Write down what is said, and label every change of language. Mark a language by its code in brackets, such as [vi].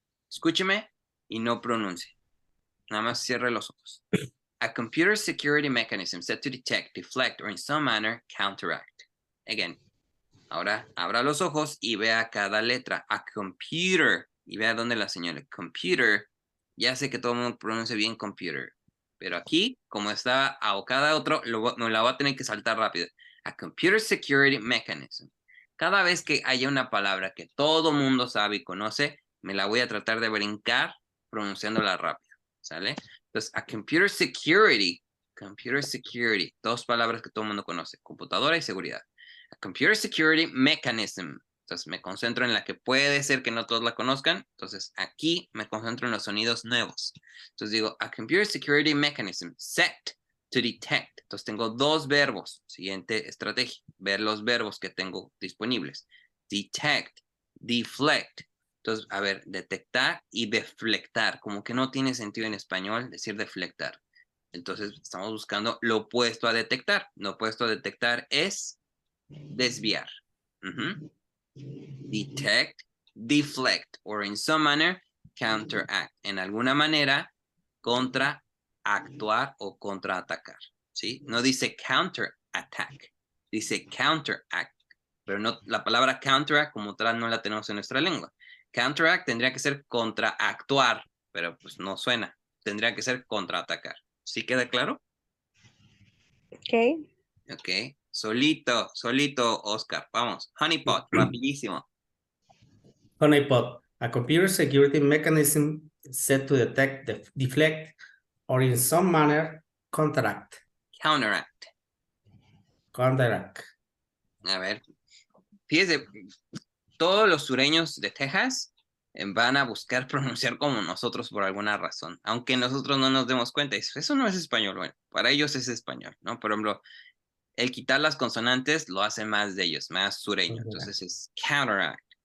[es] Escúcheme y no pronuncie. Nada más cierre los ojos. [en] A computer security mechanism set to detect, deflect, or in some manner counteract. Again. [es] Ahora abra los ojos y vea cada letra. [en] A computer. [es] Y vea dónde la señala. Computer. Ya sé que todo el mundo pronuncia bien computer. Pero aquí, como está a cada otro, me la voy a tener que saltar rápido. [en] A computer security mechanism. [es] Cada vez que haya una palabra que todo mundo sabe y conoce, me la voy a tratar de brincar pronunciándola rápido. ¿Sale? Entonces, [en] a computer security. Computer security. [es] 2 palabras que todo el mundo conoce. Computadora y seguridad. [en] A computer security mechanism. [es] Entonces me concentro en la que puede ser que no todos la conozcan. Entonces aquí me concentro en los sonidos nuevos. Entonces digo, [en] a computer security mechanism set to detect. [es] Entonces tengo 2 verbos. Siguiente estrategia, ver los verbos que tengo disponibles. [en] Detect, deflect. [es] Entonces, a ver, detectar y deflectar. Como que no tiene sentido en español decir deflectar. Entonces estamos buscando lo opuesto a detectar. Lo opuesto a detectar es desviar. [en] Detect, deflect, or in some manner, counteract. [es] En alguna manera, contraactuar o contraatacar. ¿Sí? No dice counterattack, dice counteract. Pero no, la palabra counteract como tal no la tenemos en nuestra lengua. Counteract tendría que ser contraactuar, pero pues no suena. Tendría que ser contraatacar. ¿Sí queda claro? [en] Ok. [es] Ok. Solito, Oscar. Vamos. Honeypot, rapidísimo. [en] Honeypot, a computer security mechanism set to detect, deflect, or in some manner counteract. Counteract. [es] A ver. Fíjese, todos los sureños de Texas van a buscar pronunciar como nosotros por alguna razón, aunque nosotros no nos demos cuenta. Eso no es español, bueno, para ellos es español, ¿no? Por ejemplo, el quitar las consonantes lo hace más de ellos, más sureño, entonces es counteract.